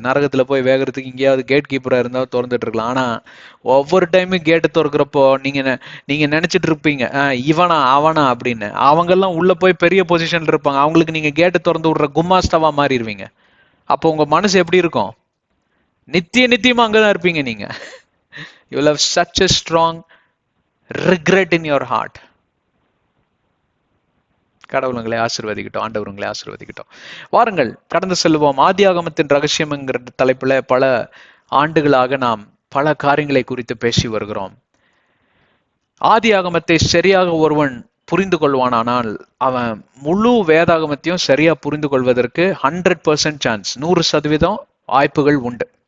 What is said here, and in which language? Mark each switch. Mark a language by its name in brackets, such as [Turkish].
[Tamil] நரகத்துல போய் வேகிறதுக்கு இங்கேயாவது கேட் கீப்பரா இருந்தாலும் திறந்துட்டு இருக்கலாம். ஆனா ஒவ்வொரு டைமும் கேட்டு திறக்கிறப்போ நீங்க நினைச்சிட்டு இருப்பீங்க, இவனா அவனா அப்படின்னு. அவங்க எல்லாம் உள்ள போய் பெரிய பொசிஷன்ல இருப்பாங்க. அவங்களுக்கு நீங்க கேட்டு திறந்து விடுற கும்மாஸ்தாவா மாறிடுவீங்க. அப்போ உங்க மனசு எப்படி இருக்கும்? நித்தியமா அங்கதான் இருப்பீங்க நீங்க. [English] You will have such a strong regret in your heart. [Tamil] கடவுளுங்களை ஆசீர்வதிக்கட்டும், ஆண்டவருங்களை ஆசீர்வதிக்கட்டும். வாருங்கள் கடந்து செல்வோம். ஆதியாகமத்தின் ரகசியம்ங்கிற தலைப்புல பல ஆண்டுகளாக நாம் பல காரியங்களை குறித்து பேசி வருகிறோம். ஆதியாகமத்தை சரியாக ஒருவன் புரிந்து கொள்வானானால் அவன் முழு வேதாகமத்தையும் சரியா புரிந்து கொள்வதற்கு 100% சான்ஸ், 100% வாய்ப்புகள் உண்டு.